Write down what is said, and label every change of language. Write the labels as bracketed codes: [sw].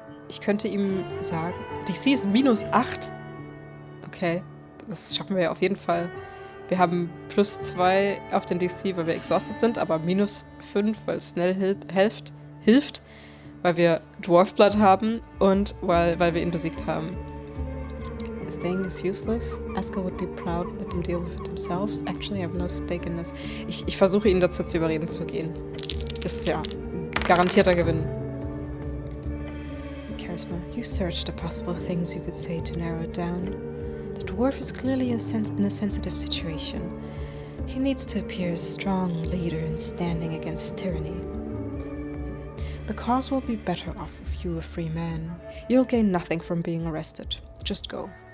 [de] Ich könnte ihm sagen, DC ist -8. Okay, das schaffen wir ja auf jeden Fall. Wir haben +2 auf den DC, weil wir exhausted sind, aber -5, weil Snell hilft, weil wir Dwarfblood haben und weil wir ihn besiegt haben. [en] Staying is useless. Eskel would be proud. Let them deal with it themselves. Actually, I have no stake in this. [de] Ich versuche ihn dazu zu überreden zu gehen. Ist ja garantierter Gewinn. [en] Charisma. You searched the possible things you could say to narrow it down. The dwarf is clearly in a sensitive situation. He needs to appear a strong leader and standing against tyranny. The cause will be better off with you, a free man. You'll gain nothing from being arrested. Just go.